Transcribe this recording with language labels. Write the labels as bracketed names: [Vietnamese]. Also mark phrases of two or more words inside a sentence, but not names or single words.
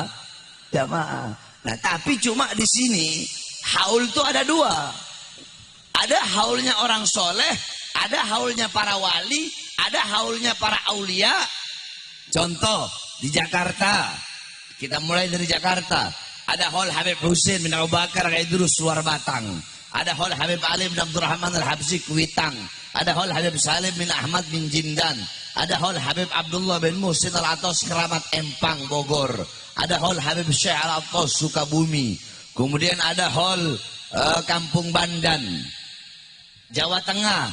[Indonesian] Nah, tapi cuma di sini haul itu ada 2. Ada haulnya orang soleh, ada haulnya para wali, ada haulnya para aulia. Contoh di Jakarta, kita mulai dari Jakarta. Ada haul Habib Husin bin Abu Bakar Idrus Luar Batang. Ada haul Habib Ali bin Abdurrahman Al-Habsyi Kuitang. Ada haul Habib Salim bin Ahmad bin Jindan. Ada haul Habib Abdullah bin Muhsin Al-Atos Keramat Empang Bogor. Ada haul Habib Syekh Al-Atos Sukabumi. Kemudian ada haul Kampung Bandan Jawa Tengah.